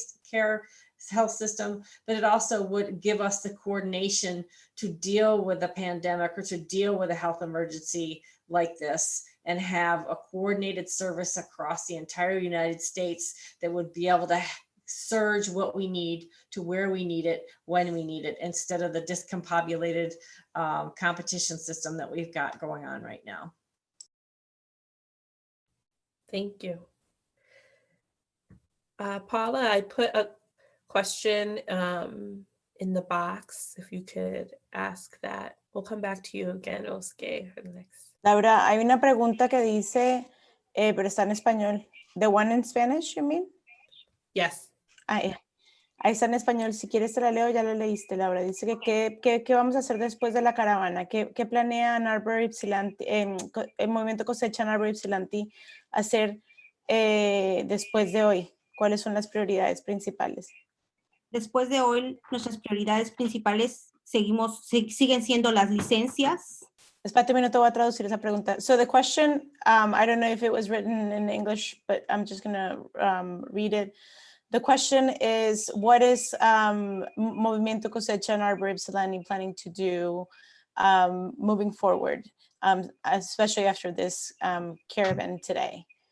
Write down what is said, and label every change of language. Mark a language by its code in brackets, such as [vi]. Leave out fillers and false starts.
[en] care health system, but it also would give us the coordination to deal with a pandemic or to deal with a health emergency like this and have a coordinated service across the entire United States that would be able to surge what we need to where we need it, when we need it, instead of the discombobulated competition system that we've got going on right now. Thank you. Paula, I put a question in the box, if you could ask that. We'll come back to you again, Özge, for the next. [es] Laura, hay una pregunta que dice, pero está en español. [en] The one in Spanish, you mean? Yes. [es] Ahí está en español. Si quieres te la leo, ya la leíste, Laura. Dice que ¿qué vamos a hacer después de la caravana? ¿Qué planean Arbor, Ypsilanti, el movimiento Cosecha en Arbor, Ypsilanti hacer después de hoy? ¿Cuáles son las prioridades principales? Después de hoy, nuestras prioridades principales siguen siendo las licencias. Espérate un minuto, voy a traducir esa pregunta. [en] So the question, I don't know if it was written in English, but I'm just going to read it. The question is, what is Movimiento Cosecha and Arbor Ypsilanti planning to do moving forward, especially after this caravan today?